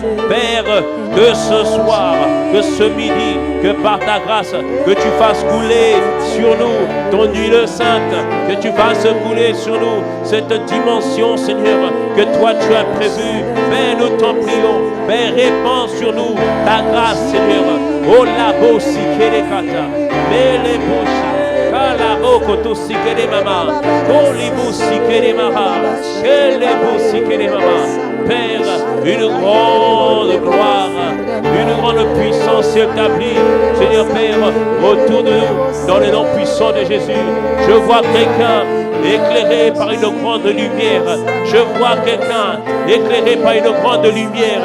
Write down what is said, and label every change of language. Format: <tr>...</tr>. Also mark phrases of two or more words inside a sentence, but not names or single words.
<fr>Père, que ce soir, que ce midi, que par ta grâce, que tu fasses couler sur nous ton huile sainte, que tu fasses couler sur nous cette dimension, Seigneur, que toi tu as prévue. Père, nous t'en prions. Père, répands sur nous ta grâce, Seigneur. Oh la bosi kelekata, mele bosi. Kalabo koto sikere mama, kolibu sikere mama, kelebo sikere mama. Père, une grande gloire, une grande puissance s'établit, Seigneur Père, autour de nous, dans le nom puissant de Jésus. Je vois quelqu'un éclairé par une grande lumière. Je vois quelqu'un éclairé par une grande lumière.</fr>